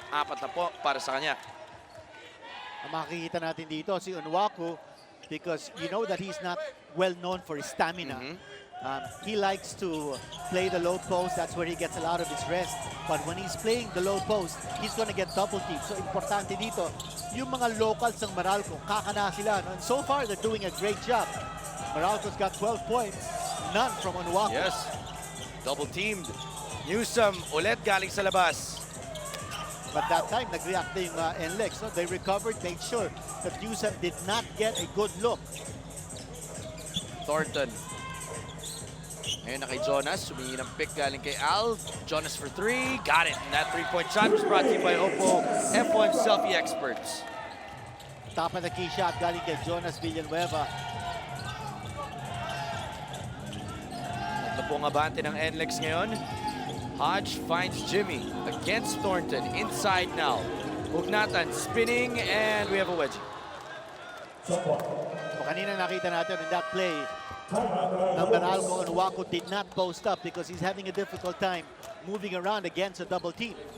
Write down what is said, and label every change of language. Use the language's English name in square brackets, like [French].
[Filipino] 4 na po para sa kanya. Ang makikita natin dito [English] si Unwaku, because you know that he's not well known for his stamina. He likes to play the low post. That's where he gets a lot of his rest. But when he's playing the low post, he's going to get double teamed. [Filipino] So importante dito, yung mga locals ng Meralco, kakana sila. [English] No? And so far, they're doing a great job. Meralco's got 12 points, none from Unwaku. Yes, double teamed. [Filipino] Newsom ulit galing sa labas. [English] But that time, [Filipino] nag-react na yung [English] Nlex. No? They recovered, made sure that Newsom did not get a good look. [Filipino] Thornton. Ngayon na kay Jonas. Sumingi ng pick galing kay Al. Jonas for three. [English] Got it. And that three-point shot was brought to you by Oppo F1 Selfie Experts. Top of the key shot [Filipino] galing kay [English] Jonas Villanueva. [Filipino] Tatlo pong abante ng Nlex ngayon. [English] Hodge finds Jimmy against Thornton. Inside now. Hugnatan spinning and we have a wedgie. [Filipino] O kanina nakita natin [English] in that play, Meralco and Waco did not post up because he's having a difficult time moving around against a double team.